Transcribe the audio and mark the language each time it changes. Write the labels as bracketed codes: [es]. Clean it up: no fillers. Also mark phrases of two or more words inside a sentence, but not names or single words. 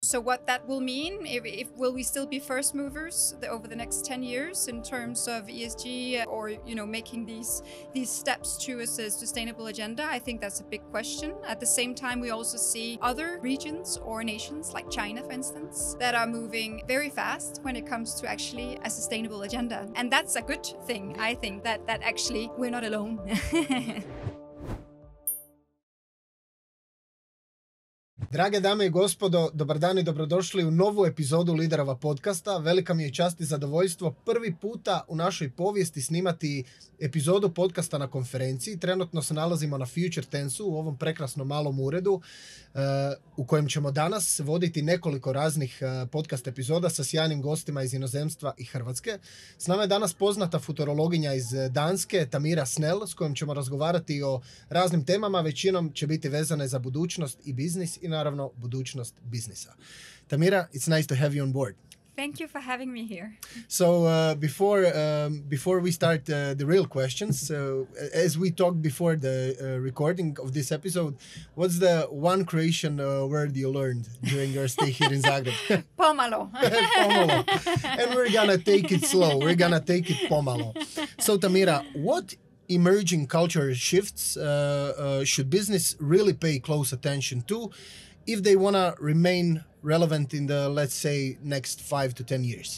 [en] So what that will mean, if will we still be first movers over the next 10 years in terms of ESG or making these steps to a sustainable agenda? I think that's a big question. At the same time, we also see other regions or nations like China, for instance, that are moving very fast when it comes to actually a sustainable agenda. And that's a good thing, I think, that actually we're not alone. [hr] Drage dame i gospodo, dobar dan i dobrodošli u novu epizodu Liderova podcasta. Velika mi je čast i zadovoljstvo prvi puta u našoj povijesti snimati epizodu podcasta na konferenciji. Trenutno se nalazimo na Future Tensu u ovom prekrasnom malom uredu u kojem ćemo danas voditi nekoliko raznih podcast epizoda sa sjajnim gostima iz inozemstva i Hrvatske. S nama je danas poznata futurologinja iz Danske, Tamira Snell, s kojom ćemo razgovarati o raznim temama. Većinom će biti vezane za budućnost i biznis i naravno budućnost biznisa. Tamira, [en] it's nice to have you on board. Thank you for having me here. So before we start the real questions, as we talked before the recording of this episode, what's the one Croatian word you learned during your stay here in Zagreb? Pomalo. Pomalo. And we're gonna take it slow. We're gonna take it pomalo. So Tamira, what emerging culture shifts should business really pay close attention to if they want to remain relevant in the, let's say, next 5 to 10 years?